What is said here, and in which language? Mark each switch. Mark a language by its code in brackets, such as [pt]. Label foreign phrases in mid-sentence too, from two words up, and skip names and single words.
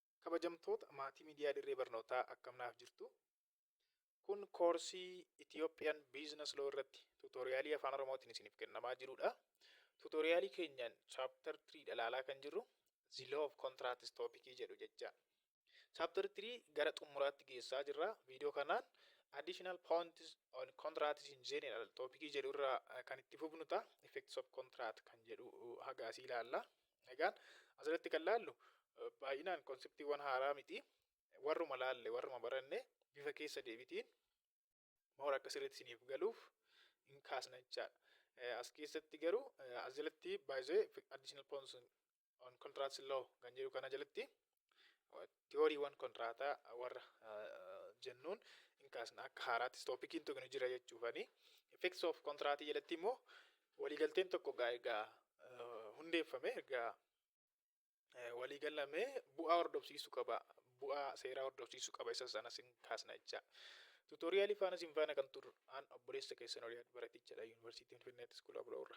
[om] Kabajamtoota maatii miidiyaa dirree barnootaa akkam jirtu. Kun koorsii Ethiopian Business Law irratti tuutoriyaalii afaan Oromootiin isiniif kennamaa jirudha. Tuutoriyaalii keenyaan chapter 3 ilaalaa kan jirru [en] The Law of Contracts [om] topic jedhu jecha. Chapter 3 gara xumuraatti geessaa jirra. Viidiyoo kanaan [en] additional points on contracts in general [om] topic jedhu irraa kan itti fufnu ta'a. [en] Effects of contract [om] kan jedhu hagaasii ilaalla. Egaan asirratti kan laallu baay'inaan konseptiiwwan haaraa miti. Warruma laalle warruma baranne bifa keessa deebitiin moora akka sirriitti isiniif galuuf hin kaasna jechaadha. As keessatti garuu as jalatti baay'ee [en] additional points on contracts law [om] kan jedhu kana jalatti tiyooriiwwan kontiraataa warra jennuun hin kaasna akka haaraattis toopikiin tokko jira jechuufani. [en] Effects of contract [om] jalatti immoo waliigalteen tokko egaa hundeeffame egaa waliigalamee bu'aa hordofsiisuu qaba. Bu'aa seeraa hordofsiisuu qaba. Isa sanas hin kaasna jecha. Tuutoriyaalii faana isin faana kan turre an obboleessa keessan Oliyaad Baratichadha Yuunivarsiitii Finfinneetti School of Law irra.